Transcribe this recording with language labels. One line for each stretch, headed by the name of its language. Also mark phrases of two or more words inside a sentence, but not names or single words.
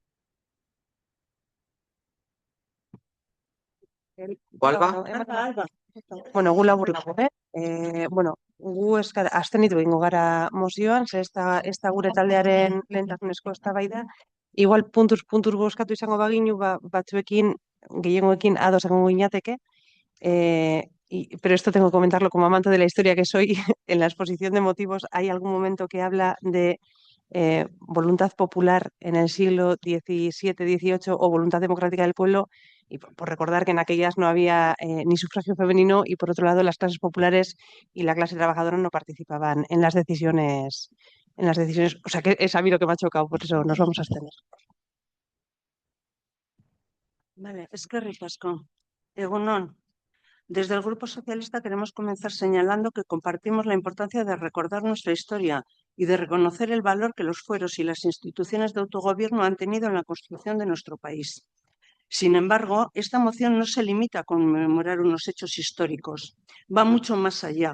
Basque: Alba? Bueno, gu labur, gu abstenitu egingo gara mozioan, ze ez da gure taldearen lehentasunezko eztabaida. Igual puntuz bozkatu izango baginu, batzuekin, gehiengoekin ados egongo ginateke,
Spanish: pero esto tengo que comentarlo como amante de la historia que soy. En la exposición de motivos hay algún momento que habla de voluntad popular en el siglo XVII-XVIII o voluntad democrática del pueblo, y por recordar que en aquellas no había ni sufragio femenino y por otro lado las clases populares y la clase trabajadora no participaban en las decisiones, o sea que es a mí lo que me ha chocado, por eso nos vamos a abstener. Vale,
Basque: eskerrik asko. Egunon.
Spanish: Desde el Grupo Socialista queremos comenzar señalando que compartimos la importancia de recordar nuestra historia y de reconocer el valor que los fueros y las instituciones de autogobierno han tenido en la construcción de nuestro país. Sin embargo, esta moción no se limita a conmemorar unos hechos históricos, va mucho más allá.